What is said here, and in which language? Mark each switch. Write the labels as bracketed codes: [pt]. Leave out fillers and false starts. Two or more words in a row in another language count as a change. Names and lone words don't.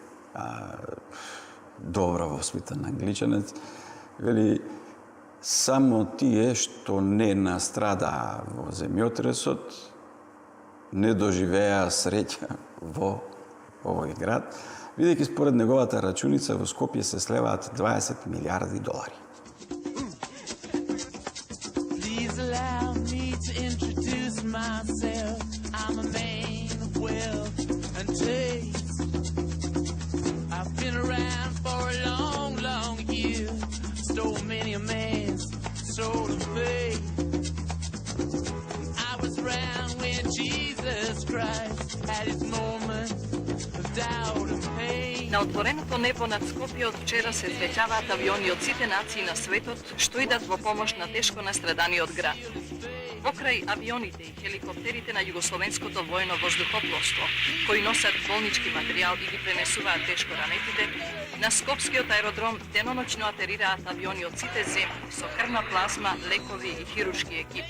[mk] добро воспитан англичанец, вели само тие што не настрадаа во земјотресот не доживеа среќа во овој град, бидејќи според неговата рачуница во Скопје се слеваат 20 милиарди долари. [en] Please allow me to introduce myself. I'm a man of wealth and taste. I've been around for a long, long year. Stole many a man's soul of faith. I was around when Jesus Christ had his moment of doubt and pain. [mk] На отвореното небо над Скопје од вчера се среќаваат авиони од сите нации на светот што идат во помош на тешко настраданиот град. Покрај авионите и хеликоптерите на Југословенското воено воздухопловство, кои носат болнички материјал и ги пренесуваат тешко ранетите, на Скопскиот аеродром деноноќно атерираат авиони од сите земји со крвна плазма, лекови и хируршки екипи.